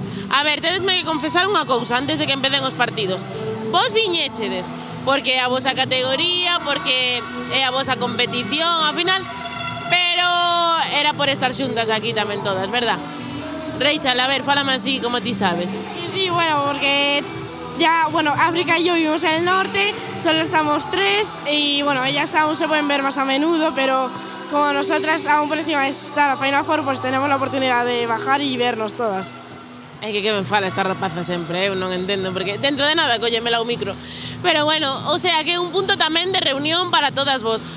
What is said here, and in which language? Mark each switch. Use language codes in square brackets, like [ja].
[gl] A ver, tedesme que confesar unha cousa antes de que empecen os partidos. Vos viñéchedes porque é a vosa categoría, porque é a vosa competición, ao final, pero era por estar xuntas aquí tamén todas, verdad? Rachel, a ver, fálame así, como ti sabes. [es] Sí, bueno, porque ya, bueno, África y yo vivimos en el norte, solo estamos 3 y bueno, ellas aún se pueden ver más a menudo, pero como nosotras aún por encima de estar a Final Four, pues tenemos la oportunidad de bajar y vernos todas. [gl] É que me fala esta rapaza sempre, eu non entendo, porque dentro de nada collemela o micro. Pero bueno, o sea que é un punto tamén de reunión para todas vos.